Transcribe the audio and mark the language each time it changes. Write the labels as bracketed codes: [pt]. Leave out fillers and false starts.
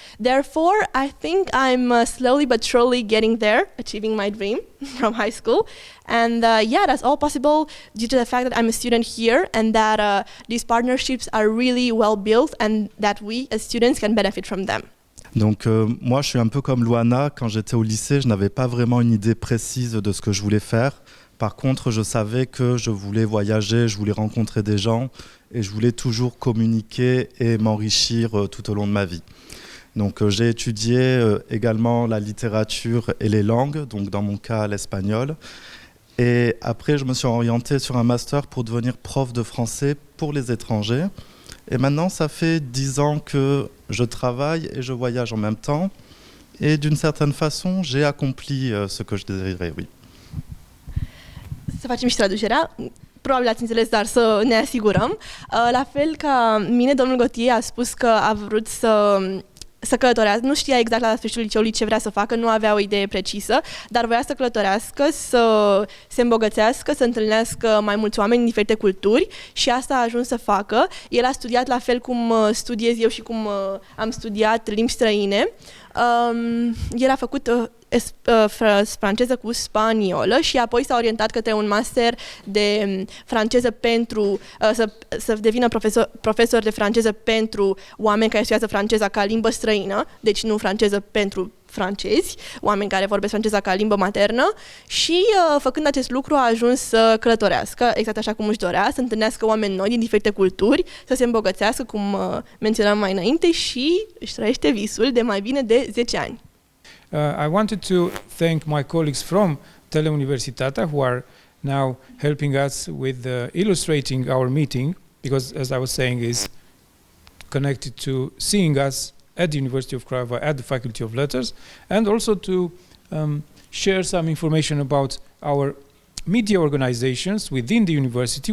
[en] Therefore, I think I'm slowly but surely getting there, achieving my dream from high school. And yeah, that's all possible due to the fact that I'm a student here and that these partnerships are really well-built and that we as students can benefit from them. [fr] Donc moi je suis un peu comme Luana, quand j'étais au lycée je n'avais pas vraiment une idée précise de ce que je voulais faire. Par contre je savais que je voulais voyager, je voulais rencontrer des gens et je voulais toujours communiquer et m'enrichir tout au long de ma vie. Donc j'ai étudié également la littérature et les langues, donc dans mon cas l'espagnol. Et après je me suis orienté sur un master pour devenir prof de français pour les étrangers. Et maintenant, ça fait 10 ans que Je travaille et je voyage en même temps. Et d'une certaine façon, j'ai accompli ce que je désirais, oui. [ro] Să facem și traducerea. Probabil ați înțeles, dar să ne asigurăm. La fel ca mine, domnul Gauthier a spus că a vrut să călătorească. Nu știa exact la sfârșitul liceului ce vrea să facă, nu avea o idee precisă, dar voia să călătorească, să se îmbogățească, să întâlnească mai mulți oameni din diferite culturi și asta a ajuns să facă. El a studiat la fel cum studiez eu și cum am studiat limbi străine. El a făcut franceză cu spaniolă și apoi s-a orientat către un master de franceză pentru să devină profesor de franceză pentru oameni care studiază franceza ca limbă străină, deci nu franceză pentru francezi, oameni care vorbesc franceza ca limbă maternă și făcând acest lucru a ajuns să călătorească exact așa cum își dorea, să întâlnească oameni noi din diferite culturi, să se îmbogățească, cum menționam mai înainte, și își trăiește visul de mai bine de 10 ani. [en] I wanted to thank my colleagues from Teleuniversitatea who are now helping us with illustrating our meeting, because as I was saying is connected to seeing us at the University of Craiova at the Faculty of Letters, and also to share some information about our media organizations within the university.